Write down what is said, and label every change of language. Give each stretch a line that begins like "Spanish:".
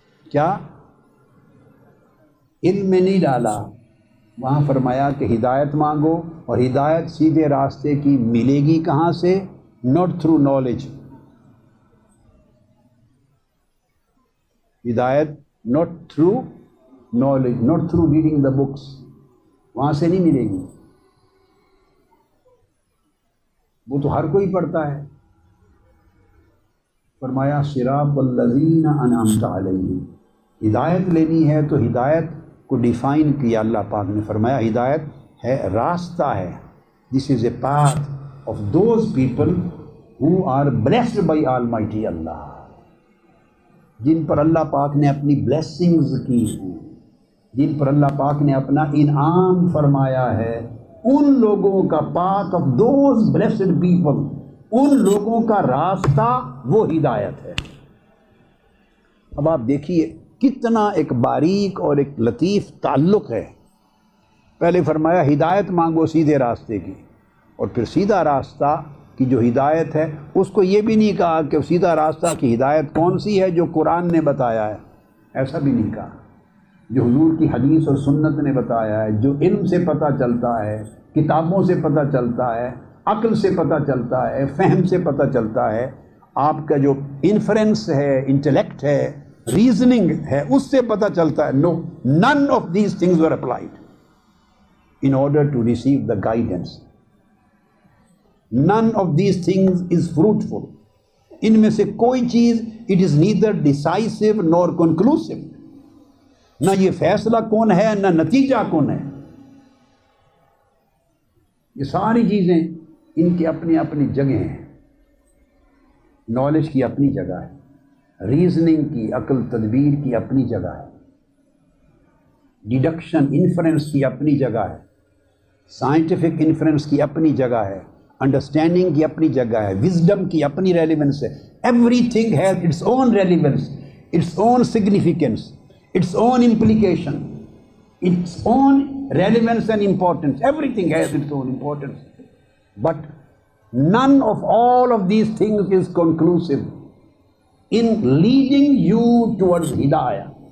Urdu: کیا؟ علم میں نہیں ڈالا. وہاں فرمایا کہ ہدایت مانگو، اور ہدایت سیدھے راستے کی ملے گی کہاں سے؟
English: not through knowledge. ہدایت not through knowledge, not through reading the books.
Urdu: وہاں سے نہیں ملے گی. وہ تو ہر کوئی پڑھتا ہے. فرمایا صراط الذین انعمت علیہم. ہدایت لینی ہے تو ہدایت کو ڈیفائن کیا اللہ پاک نے. فرمایا ہدایت ہے، راستہ ہے.
English: This is a path of those people who are blessed by Almighty Allah.
Urdu: جن پر اللہ پاک نے اپنی blessings کی ہیں، جن پر اللہ پاک نے اپنا انعام فرمایا ہے، ان لوگوں کا
English: path of those blessed people،
Urdu: ان لوگوں کا راستہ وہ ہدایت ہے. اب آپ دیکھیے کتنا ایک باریک اور ایک لطیف تعلق ہے. پہلے فرمایا ہدایت مانگو سیدھے راستے کی، اور پھر سیدھا راستہ کی جو ہدایت ہے اس کو یہ بھی نہیں کہا کہ سیدھا راستہ کی ہدایت کون سی ہے جو قرآن نے بتایا ہے، ایسا بھی نہیں کہا. جو حضور کی حدیث اور سنت نے بتایا ہے، جو علم سے پتہ چلتا ہے، کتابوں سے پتہ چلتا ہے، عقل سے پتہ چلتا ہے، فہم سے پتہ چلتا ہے، آپ کا جو انفرنس ہے، انٹلیکٹ ہے، ریزننگ ہے، اس سے پتہ چلتا ہے.
English: No, none of these things were applied in order to receive the guidance. None of these things is fruitful.
Urdu: ان میں سے کوئی چیز
English: it is neither decisive nor conclusive.
Urdu: نہ یہ فیصلہ کون ہے، نہ نتیجہ کون ہے. یہ ساری چیزیں ان کی اپنی اپنی جگہ ہیں. نالج کی اپنی جگہ ہے، ریزننگ کی، عقل تدبیر کی اپنی جگہ ہے، ڈیڈکشن انفرنس کی اپنی جگہ ہے، سائنٹیفک انفرنس کی اپنی جگہ ہے، انڈرسٹینڈنگ کی اپنی جگہ ہے، وزڈم کی اپنی ریلیونس ہے.
English: Everything has its own relevance, its own significance, its own implication, its own relevance and importance. Everything has its own importance. But none of all of these things is conclusive in leading you towards hidayah.